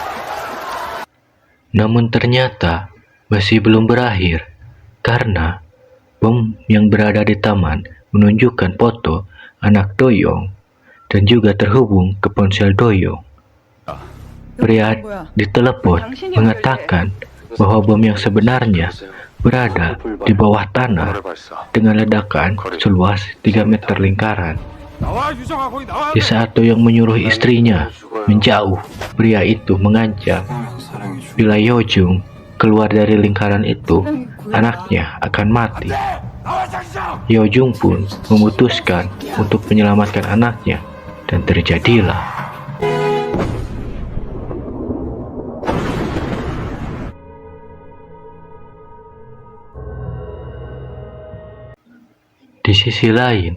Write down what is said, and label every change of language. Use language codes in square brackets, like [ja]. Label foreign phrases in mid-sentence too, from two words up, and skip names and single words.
[id] Namun ternyata masih belum berakhir, karena bom yang berada di taman menunjukkan foto anak Doyong dan juga terhubung ke ponsel Doyong. Pria di telepon mengatakan bahwa bom yang sebenarnya berada di bawah tanah dengan ledakan seluas 3 meter lingkaran. [ko] 나와 유정아 거기 나와. [id] Di saat Doyong menyuruh istrinya menjauh, pria itu mengancam bila Yojung keluar dari lingkaran itu, anaknya akan mati. [ko] 나와 장성. [id] Yojung pun memutuskan untuk menyelamatkan anaknya, dan terjadilah di sisi lain.